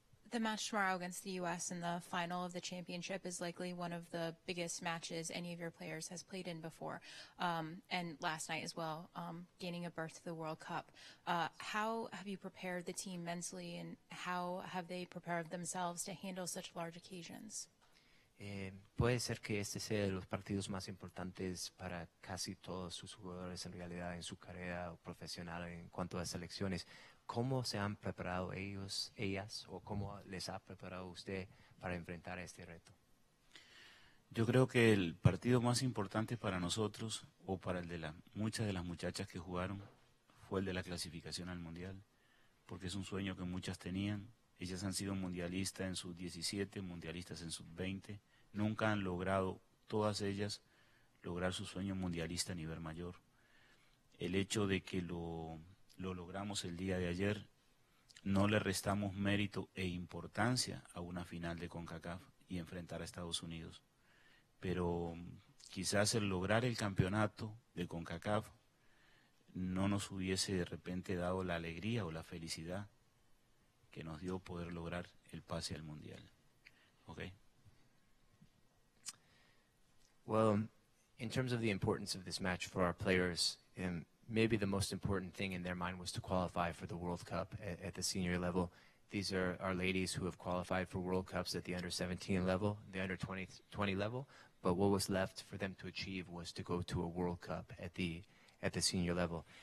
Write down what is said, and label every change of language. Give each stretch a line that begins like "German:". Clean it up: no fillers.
English: The match tomorrow against the U.S. in the final of the championship is likely one of the biggest matches any of your players has played in before, and last night as well, gaining a berth to the World Cup. How have you prepared the team mentally, and how have they prepared themselves to handle such large occasions?
Spanish: Puede ser que este sea de los partidos más importantes para casi todos sus jugadores en realidad en su carrera profesional en cuanto a selecciones. ¿Cómo se han preparado ellas, o cómo les ha preparado usted para enfrentar este reto? Yo creo que el partido más importante para nosotros, o para el de muchas de las muchachas que jugaron, fue el de la clasificación al Mundial, porque es un sueño que muchas tenían. Ellas han sido mundialistas en sub-17, mundialistas en sub-20, nunca han logrado, todas ellas, lograr su sueño mundialista a nivel mayor. El hecho de que lo logramos el día de ayer, no le restamos mérito e importancia a una final de Concacaf y enfrentar a Estados Unidos. Pero quizás el lograr el campeonato de Concacaf no nos hubiese de repente dado la alegría o la felicidad que nos dio poder lograr el pase al Mundial.
English: Okay. Well, in terms of the importance of this match for our players, maybe the most important thing in their mind was to qualify for the World Cup at the senior level. These are our ladies who have qualified for World Cups at the under-17 level, the under-20 level, but what was left for them to achieve was to go to a World Cup at the senior level.